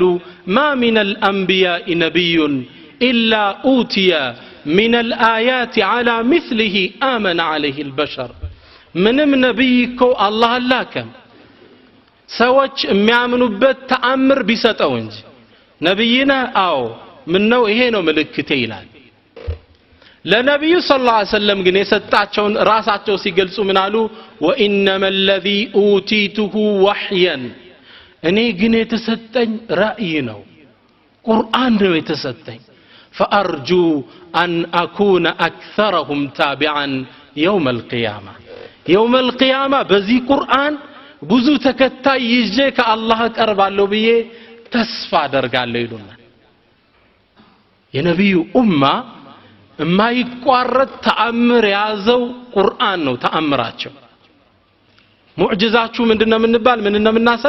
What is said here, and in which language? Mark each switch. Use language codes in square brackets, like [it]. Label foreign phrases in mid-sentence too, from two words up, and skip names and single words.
[ar] ما من الأنبياء نبي إلا أوتي من الآيات على مثله آمن عليه البشر። [am] ምንም ነብይ እኮ አላህ አላከም ሰዎች የሚያምኑበት ተአምር ቢሰጠው እንጂ ነብይና አዎ ምን ነው ይሄ ነው ምልክቴ ይላል። ለነብዩ [ar] صلى الله عليه وسلم [am] ግን የሰጣቸውን ራሳቸው ሲገልጹ ምን አሉ? [ar] وإنما الذي أوتيته وحيا [am] እኔ ግን የተሰጠኝ ራእይ ነው፣ ቁርአን ነው የተሰጠኝ። [ar] فارجو ان اكون اكثرهم تابعا يوم القيامه يوم القيامه [am] በዚህ ቁርአን ብዙ ተከታይ ይዤ ከአላህ ቀርባለሁ ብዬ ተስፋ አደርጋለሁ ይሉናል። የነብዩ ኡማ የማይቋረጥ ተአምር ያዘው ቁርአን ነው ተአምራቸው። ሙዕጂዛችሁ ምንድነው ምንባል ምንነው ምናሳይ?